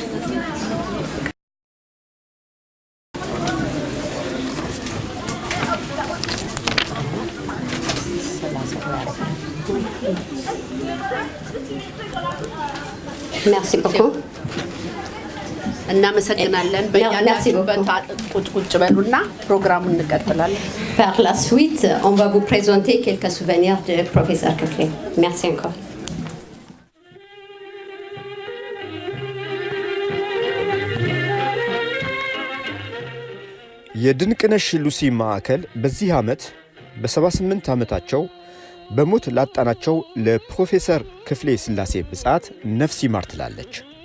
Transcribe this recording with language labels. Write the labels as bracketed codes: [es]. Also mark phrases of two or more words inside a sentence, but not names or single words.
[fr] Merci beaucoup. [am] እናመሰግናለን በያላችሁበት ቁጭ በሉና ፕሮግራሙን እንቀጥላለን [fr] Par la suite, on va vous présenter quelques souvenirs de professeur Kiflé. Merci encore. [am] የድንቅነሽ ሉሲ ማዕከል በዚህ ዓመት በ78 ዓመታቸው በሞት ላጣናቸው ለፕሮፌሰር ክፍሌ ስላሴ ብጻት ነፍስ ይማር ትላለች።